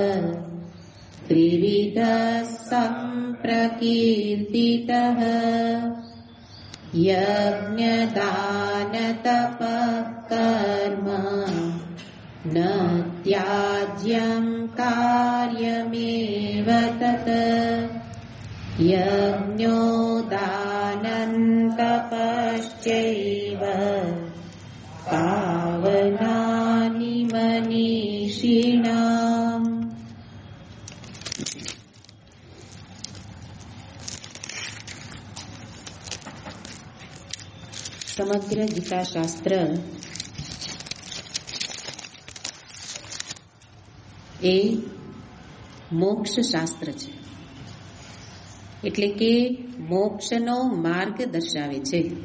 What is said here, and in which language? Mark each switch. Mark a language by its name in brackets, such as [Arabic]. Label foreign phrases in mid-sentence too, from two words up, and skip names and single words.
[Sanskrit] त्रिविधः सम्प्रकीर्तितः यज्ञदानतपः कर्म न त्याज्यं कार्यमेव तत् यज्ञो दानं तपश्चैव पावनानि मनीषिणाम्. [Gujarati] સમગ્ર ગીતાશાસ્ત્ર એ મોક્ષ શાસ્ત્ર છે, એટલે કે મોક્ષનો માર્ગ દર્શાવે છે.